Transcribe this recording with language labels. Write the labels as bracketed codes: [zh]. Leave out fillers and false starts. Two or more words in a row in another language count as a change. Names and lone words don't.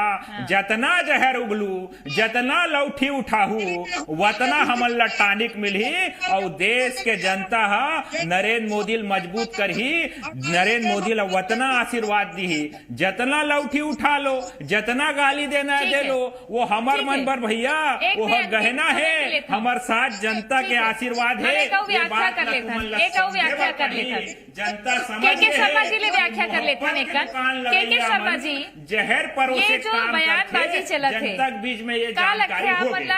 [hne] जतना जहर उगलू जतना लौठी उठाहू वतना हमन ला टानिक मिलही और देश के जनता हा नरेंद्र मोदी मजबूत करही, नरेंद्र मोदी ला वतना आशीर्वाद दी। जतना लौठी उठा लो जतना गाली देना दे लो वो हमार मन पर भैया वो गहना है, हमार साथ जनता के आशीर्वाद है। ये बात कर लेते जनता समझ शर्मा जी ले व्याख्या कर लेते हैं शर्मा जी जहर पर ये जो बयानबाजी चलत है जनता के बीच में ये काल जानकारी हो गई।